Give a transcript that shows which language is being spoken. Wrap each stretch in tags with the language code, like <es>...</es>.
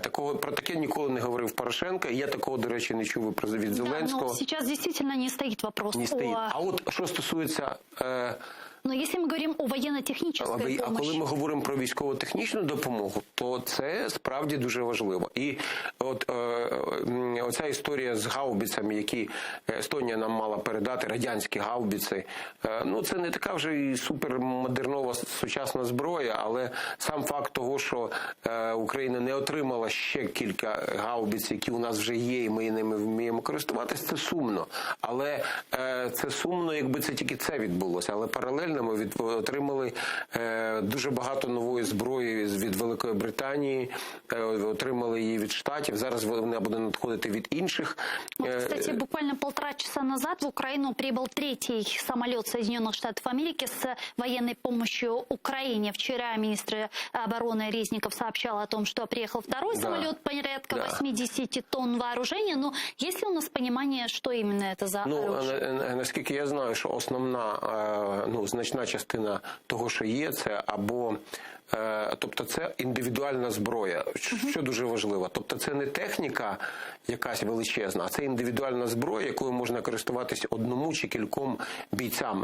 <uk>Про таке ніколи не говорив Порошенко, і я такого, до речі, не чув від Зеленського.</uk> <ru>Да, сейчас действительно не стоит вопрос.</ru> <uk>Не стоїть. А от що стосується...</uk> <ru>Но если мы говорим о военно-технической помощи...</ru> <uk>А коли ми говоримо про військово-технічну допомогу, то це справді дуже важливо. І от оця історія з гаубицями, які Естонія нам мала передати, радянські гаубиці, це не така вже і супермодернова сучасна зброя, але сам факт того, що Україна не отримала ще кілька гаубиць, які у нас вже є, і ми ними вміємо користуватися, це сумно. Але це сумно, якби це тільки це відбулося. Але паралельно унікальними, отримали дуже багато нової зброї від Великої Британії, отримали її від Штатів, зараз вона буде надходити від інших.</uk> <ru>Вот, кстати, буквально 1,5 часа назад в Украину прибыл 3-й самолет Соединенных Штатов Америки с военной помощью Украине. Вчера министр обороны Резников сообщал о том, что приехал второй самолет, порядка 80 тонн вооружения. Но есть ли у нас понимание, что именно это за оружие?</ru> <uk>Наскільки я знаю, що основна, значна частина того, що є, це або тобто це індивідуальна зброя, що дуже важливо. Тобто це не техніка якась величезна, а це індивідуальна зброя, якою можна користуватися одному чи кільком бійцям.</uk>